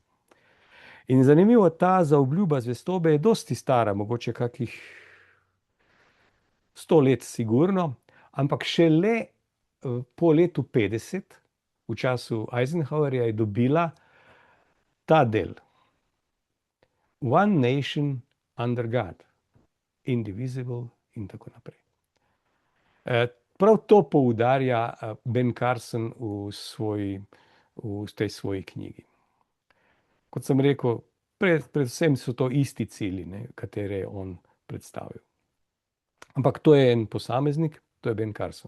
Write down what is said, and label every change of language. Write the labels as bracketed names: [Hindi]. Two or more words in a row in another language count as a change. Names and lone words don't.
[Slovenian] In zanimivo, ta zaobljuba zvestobe je dosti stara, mogoče kakih 100 let sigurno, ampak šele po letu 50, v času Eisenhowerja, je dobila ta del. [English] One nation under God, indivisible [Slovenian] in tako naprej. Prav to poudarja Ben Carson v tej svoji knjigi. Kot sem rekel, predvsem so to isti cilji, katere je on predstavil. Ampak to je en posameznik, to je Ben Carson.